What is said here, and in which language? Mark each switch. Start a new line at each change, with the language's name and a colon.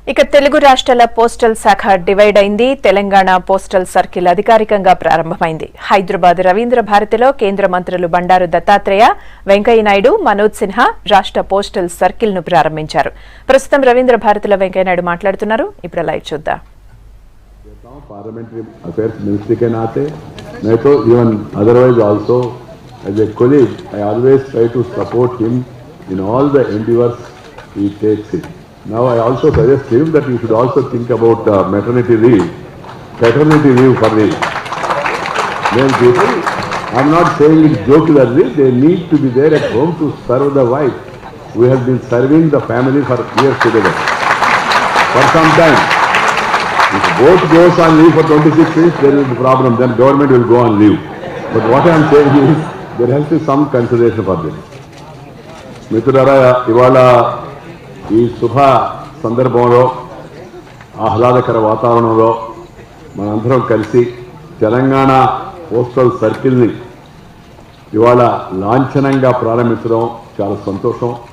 Telugu: ఇక తెలుగు రాష్ట్రాల పోస్టల్ శాఖ డివైడ్ అయింది. తెలంగాణ పోస్టల్ సర్కిల్ అధికారికంగా ప్రారంభమైంది. హైదరాబాద్ రవీంద్ర భారతిలో కేంద్ర మంత్రులు బండారు దత్తాత్రేయ, వెంకయ్య నాయుడు, మనోజ్ సిన్హా రాష్ట్ర పోస్టల్ సర్కిల్ ను ప్రారంభించారు. ప్రస్తుతం రవీంద్ర భారతిలో వెంకయ్య నాయుడు మాట్లాడుతున్నారు. ఇప్పుడు లైవ్ చూద్దాం.
English: parliamentary affairs ministry
Hindi: के नाते मैं तो
English: Even otherwise also as a colleague I always try to support him in all the endeavours he takes it. Now I also suggest him that he should also think about maternity leave, paternity leave for the male people. I am not saying it jocularly, they need to be there at home to serve the wife. We have been serving the family for years together, for some time. If both goes on leave for 26 days, there will be a problem, then government will go on leave. But what I am saying is, there has to be some consideration for this.
Telugu: మిత్రులారా, ఇవాళ ఈ శుభ సందర్భంలో ఆహ్లాదకర వాతావరణంలో మనందరం కలిసి Telangana postal సర్కిల్ని ఇవాళ లాంఛనంగా ప్రారంభించడం చాలా సంతోషం.